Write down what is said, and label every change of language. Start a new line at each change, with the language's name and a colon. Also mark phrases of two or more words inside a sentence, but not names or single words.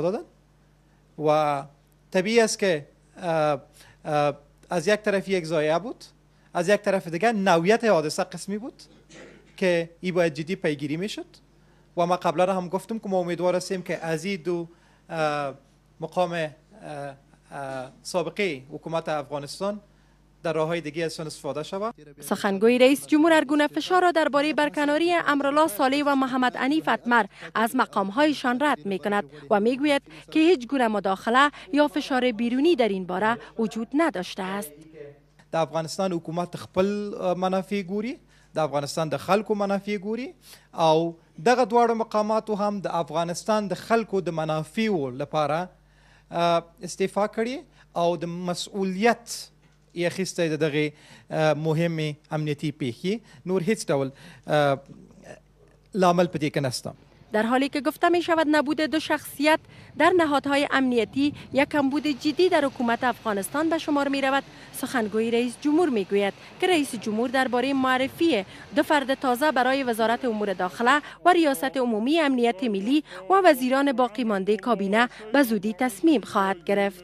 Persian: دادند و طبیعی است که از یک طرف یک ضایعه بود، از یک طرف دیگر نوعیت حادثه قسمی بود که این باید جدی پیگیری میشد و ما قبلا هم گفتم که ما امیدوار هستیم که از این دو مقام سابقه حکومت افغانستان در راه‌های دیگه از استفاده شود. سخنگوی رئیس جمهور هر گونه فشار را درباره برکناری امرالله صالح و محمد حنیف اتمر از مقام‌هایشان رد می‌کند و می‌گوید که هیچ گونه مداخله یا فشار بیرونی در این باره وجود نداشته است. در افغانستان
Pashto: حکومت خپل منافع ګوري، د افغانستان د خلکو منافع ګوري او دغه دواړه مقاماتو هم د افغانستان د خلکو د منافعو لپاره استعفا کړي او د مسؤلیت اخیسته دغه مهم امنیتی پیښې نور هیڅ ډول لامل پدې کې نشته.
Persian: در حالی که گفته می شود نبود دو شخصیت در نهادهای امنیتی یک کمبود جدی در حکومت افغانستان به شمار می رود، سخنگوی رئیس جمهور می گوید که رئیس جمهور درباره معرفی دو فرد تازه برای وزارت امور داخله و ریاست عمومی امنیت ملی و وزیران باقی مانده کابینه به زودی تصمیم خواهد گرفت.